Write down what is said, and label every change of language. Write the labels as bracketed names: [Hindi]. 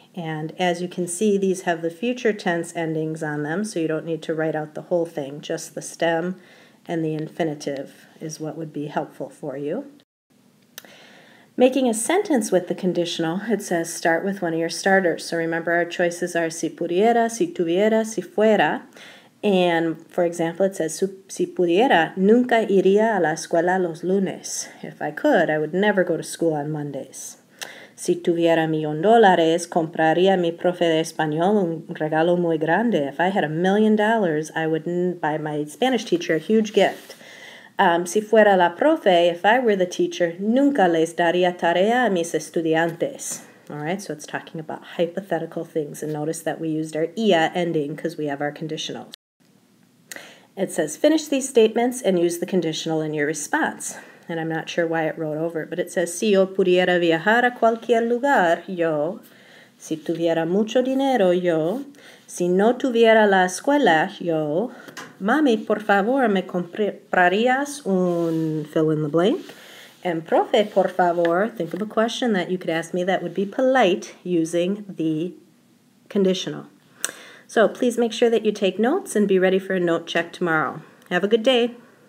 [English] And as you can see, these have the future tense endings on them, so you don't need to write out the whole thing. Just the stem and the infinitive is what would be helpful for you. Making a sentence with the conditional, it says start with one of your starters. So remember our choices are [Spanish] si pudiera, si tuviera, si fuera. [English] And for example, it says [Spanish] si pudiera, nunca iría a la escuela los lunes. [English] If I could, I would never go to school on Mondays. [Spanish] Si tuviera $1,000,000, compraría mi profe de español un regalo muy grande. [English] If I had $1,000,000, I would buy my Spanish teacher a huge gift. [Spanish] Si fuera la profe, [English] if I were the teacher, [Spanish] nunca les daría tarea a mis estudiantes. [English] All right, so it's talking about hypothetical things. And notice that we used our ia ending because we have our conditionals. It says finish these statements and use the conditional in your response. And I'm not sure why it wrote over it, but it says, [Spanish] si yo pudiera viajar a cualquier lugar, yo. Si tuviera mucho dinero, yo. Si no tuviera la escuela, yo. Mami, por favor, me comprarías un [English] fill in the blank. And profe, por favor, think of a question that you could ask me that would be polite using the conditional. So please make sure that you take notes and be ready for a note check tomorrow. Have a good day.